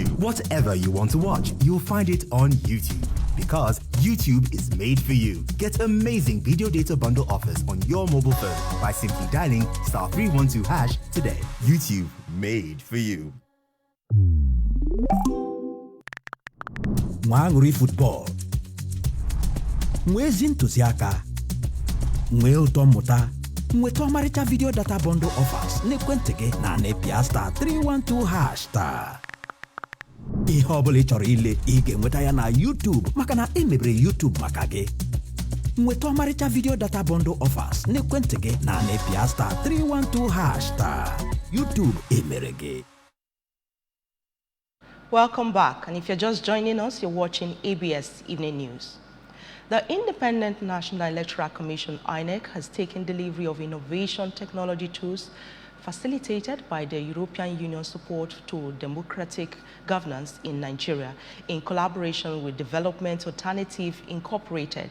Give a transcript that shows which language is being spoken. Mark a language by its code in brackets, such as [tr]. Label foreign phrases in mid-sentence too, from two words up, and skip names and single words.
[en] Whatever you want to watch, you'll find it on YouTube, because YouTube is made for you. Get amazing video data bundle offers on your mobile phone by simply dialing *312# today. YouTube made for you. [ig] Nwanguri football. Nwezi ntụziaka. Nwe ụtọ mmụta. Nweta ọmarịcha [en] video data bundle offers [ig] n'ekwentị gị na nepia *312# taa. Ihe ọbụla ị chọrọ ile, ị ga-enweta ya na YouTube, maka na emebere YouTube maka gị. Nweta ọmarịcha [en] video data bundle offers [ig] n'ekwentị gị na nepia *312# taa. YouTube emere gị. [en] Welcome back, and if you're just joining us, you're watching ABS Evening News. The Independent National Electoral Commission, INEC, has taken delivery of innovation technology tools facilitated by the European Union support to democratic governance in Nigeria in collaboration with Development Alternative Incorporated.